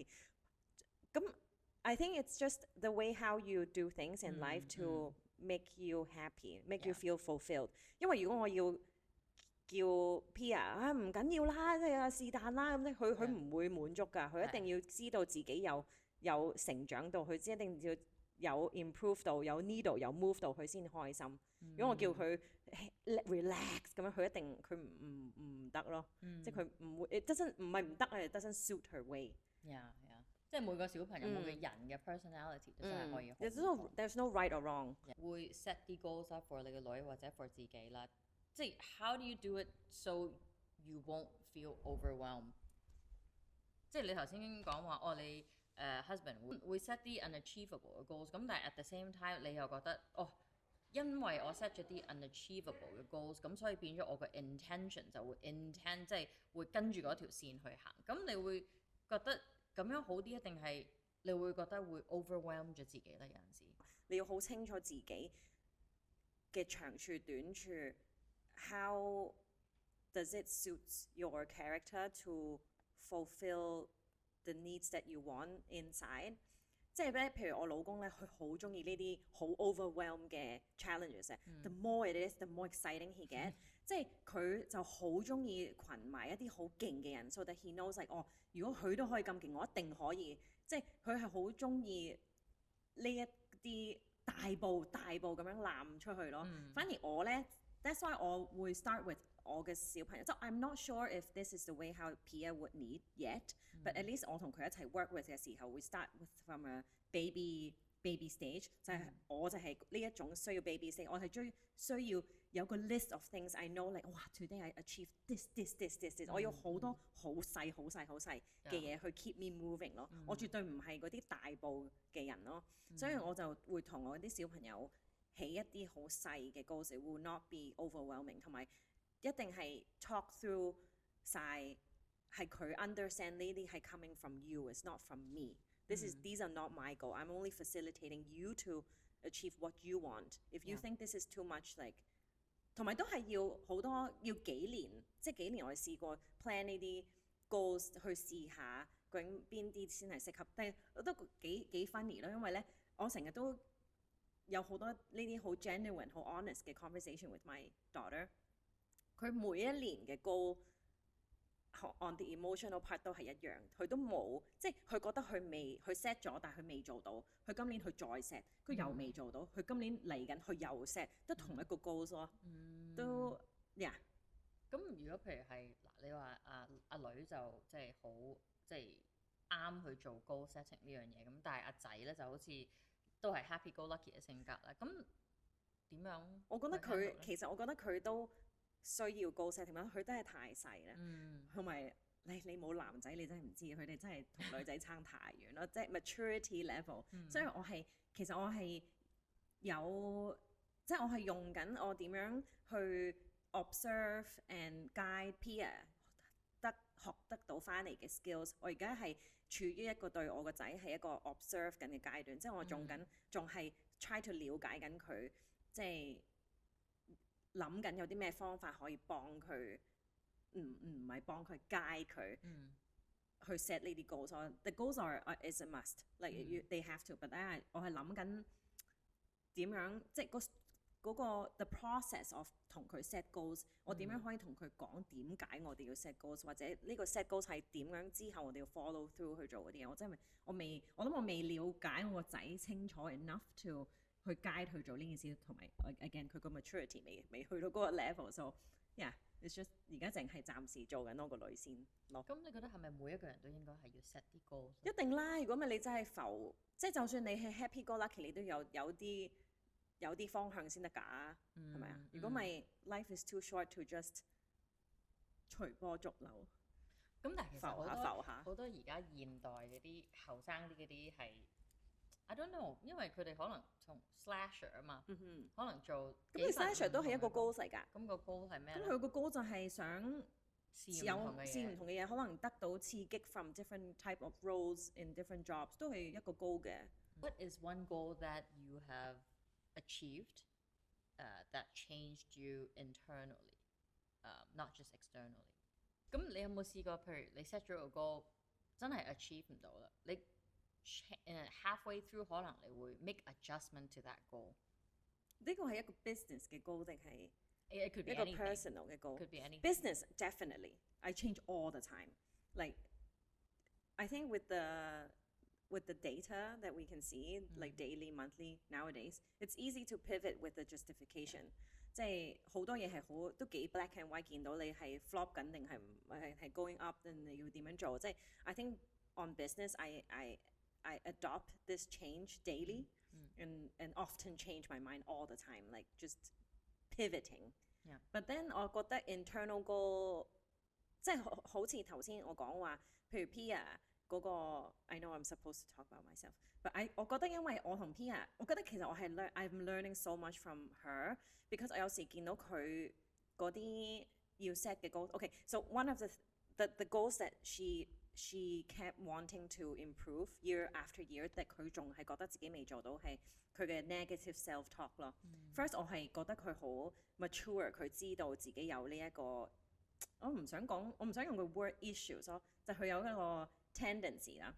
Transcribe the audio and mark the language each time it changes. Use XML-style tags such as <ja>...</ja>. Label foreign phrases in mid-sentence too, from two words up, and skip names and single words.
<en>咁 I think it's just the way how you do things in life to make you happy, make you feel fulfilled。</en> <yue>因為如果我要叫 Pia 唔緊要啦，即係是但啦咁，佢唔會滿足㗎。佢一定要知道自己有成長到，佢一定要有 improve 到，有 needle 有 move 到，佢先開心。如果我叫佢 relax 咁樣，佢一定佢唔得咯。即係佢唔會，唔係唔得啊 ，</yue> <en>it doesn't suit her way。</en> <yue>即係每個小朋友每個人嘅 personality 都真係可以好。</yue> <en>There's no right or wrong。</en> <yue>會 set 啲</yue> <en>goals up for</en> <yue>你個女或者 for 自己啦。</yue> <en>即係 how do you do it so you won't feel overwhelmed？</en> <yue>即係你頭先講話你husband 會 set 啲 unachievable 嘅 goals， 咁但係</yue> <en>at the same time</en> <yue>你又覺得因為我 set 咗啲 unachievable 嘅 goals， 咁所以變咗我嘅 intention 就會 intend， 即係會跟住嗰條線去行。咁你會覺得咁樣好啲，定係你會覺得會 overwhelm 咗自己咧？有陣時你要好清楚自己嘅長處短處</yue> <en>，how does it suit your character to fulfill the needs that you want inside？</en> <yue>即係咧，譬如我老公咧，佢好中意呢啲好 overwhelm 嘅 challenges。</yue> <en>The more it is，the more exciting he get。</en> <yue>即係佢就好中意群埋一啲好勁嘅人 ，</yue> <en>so that he knows like</en> <yue>如果佢都可以咁勁，我一定可以。即係佢係好中意呢一啲大步咁樣攬出去咯。反而我咧 ，</yue> <en>that's why</en> <yue>我會</yue> <en>start with</en> <yue>我嘅小朋友。</yue> <en>即係 I'm not sure if this is the way how Pia would need yet，but at least</en> <yue>我同佢一齊</yue> <en>work with</en> <yue>嘅時候，會</yue> <en>start with from a baby stage，</en> <yue>就係我就係呢一種需要</yue> <en>baby stage，</en> <yue>我係需要有個</yue> <en>list of things I know like</en> <yue>哇</yue> <en>today I achieve this，</en> <yue>我要好多好細嘅嘢去</yue> <en>keep me moving</en> <yue>咯。我絕對唔係嗰啲大步嘅人咯，所以我就會同我啲小朋友起一啲好細嘅 goals，</yue> <en>it will not be overwhelming，</en> <yue>同埋一定係</yue> <en>talk through</en> <yue>晒，係佢</yue> <en>understand</en> <yue>呢啲係</yue> <en>coming from you，it's not from me。These are not my goal. I'm only facilitating you to achieve what you want. If you think this is too much, like</en> <yue>同埋都係要好多要幾年，即係幾年我哋試過 plan 呢啲 goals 去試下究竟邊啲先係適合。但係我都幾 funny 咯，因為咧我成日都有好多呢啲好 genuine、好 honest 嘅 conversation</yue> <en>with my daughter。</en> <yue>佢每一年嘅 goal</yue> <en>on the emotional part</en> <yue>都係一樣，佢都冇即係佢覺得佢 set 咗，但係佢未做到，佢今年佢再 set，佢又未做到，佢今年嚟緊佢又 set，都同一個 goals 咯，都呀。咁如果譬如係嗱，你話阿女就即係好即係啱去做</yue> <en>goal setting</en> <yue>呢樣嘢，咁但係阿仔咧就好似都係</yue> <en>happy go lucky</en> <yue>嘅性格啦。咁點樣？我覺得其實我覺得佢都需要</yue> <en>goal setting</en> <yue>啦，佢真係太細啦，同埋你冇男仔你真係唔知，佢哋真係同女仔差太遠咯，即係</yue> <en>maturity level。</en> <yue>所以其實我係有即係我係用緊我點樣去</yue> <en>observe and guide peer</en> <yue>學得到翻嚟嘅 skills。我而家係處於一個對我個仔係一個 observe 緊嘅階段，即係我仲係</yue> <en>try to</en> <yue>了解緊佢，即係諗緊有啲咩方法可以幫佢，唔係幫佢 guide 佢去 set 呢啲 goals。</yue> <en>The goals is a must， like they have to。But</en> <yue>我係諗緊點樣，即係嗰個</yue> <en>the process of</en> <yue>同佢</yue> <en>set goals，</en> <yue>我點樣可以同佢講點解我哋要</yue> <en>set goals，</en> <yue>或者呢個</yue> <en>set goals</en> <yue>係點樣之後我哋要</yue> <en>follow through</en> <yue>去做嗰啲嘢。我諗我未了解我個仔清楚</yue> <en>enough to</en> <yue>去 guide 佢做呢件事，同埋 again 佢個 maturity 未去到嗰個 level，</yue> <en>so yeah，it's just</en> <yue>而家淨係暫時做緊我個女先咯。咁你覺得係咪每一個人都應該係要 set 啲 goals？一定啦，如果唔係你真係浮，即係就算你係</yue> <en>happy go lucky，</en> <yue>你都有啲方向先得㗎，係咪啊？</yue> <en>如果唔係 life is too short to just 隨波逐流。</en> <yue>咁但係其實浮下好多而家現代嗰啲後生啲嗰啲係</yue> <en>I don't know，</en> <yue>因為佢哋可能從 slasher 啊嘛，可能做咁你 slasher 都係一個 goal 嚟㗎。咁個 goal 係咩？咁佢個 goal 就係想試唔同嘅嘢，可能得到刺激</yue> <en>from different type of roles in different jobs，</en> <yue>都係一個 goal 嘅。</yue> <en>What is one goal that you have achieved that changed you internally, not just externally？</en> <yue>咁你有冇試過？譬如你 set 咗個 goal， 真係 achieve 唔到啦，你</yue> <en>halfway through</en> <yue>可能你會</yue> <en>make adjustment to that goal。</en> <yue>呢個係一個 business 嘅 goal 定係一個 personal 嘅 goal？</yue> <en>Could be anything. Business definitely. I change all the time. Like I think with the data that we can see, like daily, monthly, nowadays, it's easy to pivot with the justification。</en> <yue>即係好多嘢係都幾</yue> <en>black and white，</en> <yue>見到你係 flop 緊定係</yue> <en>going up，</en> <yue>定你要點樣做？</yue> <en>即係 I think on business, I adopt this change daily and often change my mind all the time, like just pivoting. Yeah. But then</en> <yue>我覺得</yue> <en>internal goal</en> <yue>即係好似頭先我講話，譬如 Pia 嗰個</yue> <en>I know I'm supposed to talk about myself, but</en> <yue>我覺得因為我同 Pia， 我覺得其實我係</yue> <en>I'm learning so much from her because</en> <yue>我有時見到佢嗰啲要</yue> <en>set 嘅 goals。Okay, so one of the goals that she kept wanting to improve year after year，</en> <yue>但佢仲係覺得自己未做到係佢嘅</yue> <en>negative self talk</en> <yue>咯。First 我係覺得佢好 mature， 佢知道自己有呢一個，我唔想用個</yue> <en>word issues</en> <yue>咯，就佢有一個 tendency 啦。</yue>